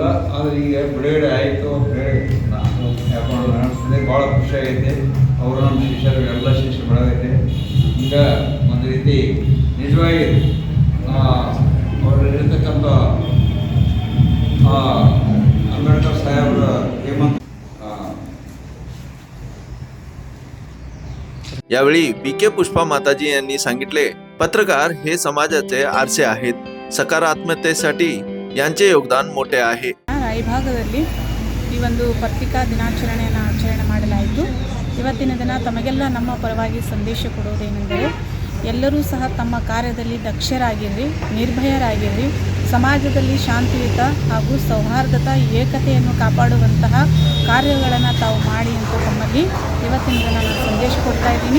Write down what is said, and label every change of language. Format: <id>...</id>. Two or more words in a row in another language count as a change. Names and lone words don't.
<kn>ಆದರೆ ಈಗ ಬಿಡುಗಡೆ ಆಯಿತು, ಯಾಕೊಂಡು ನಡೆಸಿದೆ, ಭಾಳ ಖುಷಿಯಾಗೈತೆ. ಅವರು ನಮ್ಮ ಶಿಷ್ಯರು ಎಲ್ಲ ಶಿಷ್ಯ ಬೆಳೆದೈತೆ. ಈಗ ಒಂದು ರೀತಿ ನಿಜವಾಗಿ ಅವರಲ್ಲಿರ್ತಕ್ಕಂಥ ಅಂಬೇಡ್ಕರ್ ಸಾಹೇಬ್ರ ಹೇಮಂತ್</kn> <mr>यावेळी बी.के. पुष्पा माताजी यांनी सांगितले, पत्रकार हे समाजाचे आरसे आहेत. सकारात्मकतेसाठी यांचे योगदान मोठे आहे.</mr> <kn>ರಾಯಭಾಗದಲ್ಲಿ ಈ ಒಂದು ಪತ್ರಿಕಾ ದಿನಾಚರಣೆಯನ್ನು ಆಚರಣೆ ಮಾಡಲಾಯಿತು. ಇವತ್ತಿನ ದಿನ ತಮಗೆಲ್ಲ ನಮ್ಮ ಪರವಾಗಿ ಸಂದೇಶ ಕೊಡುವುದೇನೆಂದರೆ, ಎಲ್ಲರೂ ಸಹ ತಮ್ಮ ಕಾರ್ಯದಲ್ಲಿ ದಕ್ಷರಾಗಿರ್ರಿ, ನಿರ್ಭಯರಾಗಿರ್ರಿ, ಸಮಾಜದಲ್ಲಿ ಶಾಂತಿಯುತ ಹಾಗೂ ಸೌಹಾರ್ದತಾ ಏಕತೆಯನ್ನು ಕಾಪಾಡುವಂತಹ ಕಾರ್ಯಗಳನ್ನು ತಾವು ಮಾಡಿ ಅಂತ ತಮ್ಮಲ್ಲಿ ಇವತ್ತಿನ ದಿನ ನಾನು ಸಂದೇಶ ಕೊಡ್ತಾ ಇದ್ದೀನಿ.</kn>